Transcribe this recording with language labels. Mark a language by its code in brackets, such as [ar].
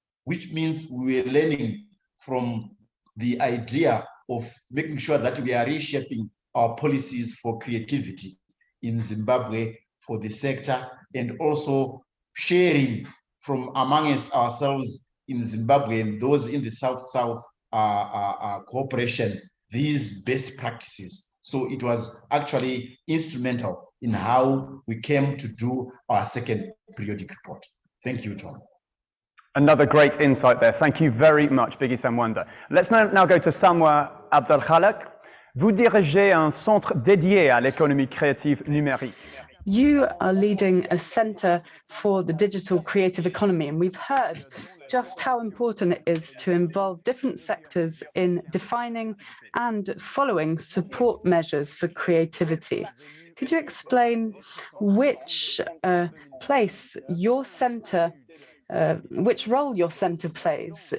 [en] which means we were learning from the idea of making sure that we are reshaping our policies for creativity in Zimbabwe for the sector, and also sharing from amongst ourselves in Zimbabwe and those in the South-South cooperation, these best practices. So it was actually instrumental in how we came to do our second periodic report. Thank you, Tom. Another great insight there. Thank you very much, Biggie Samwanda. Let's now go to Samwa Abdelkhalak. [fr] Vous dirigez un centre dédié à l'économie créative numérique. [en] You are leading a center for the digital creative economy, and we've heard just how important it is to involve different sectors in defining and following support measures for creativity. Could you explain which place your center which role your center plays?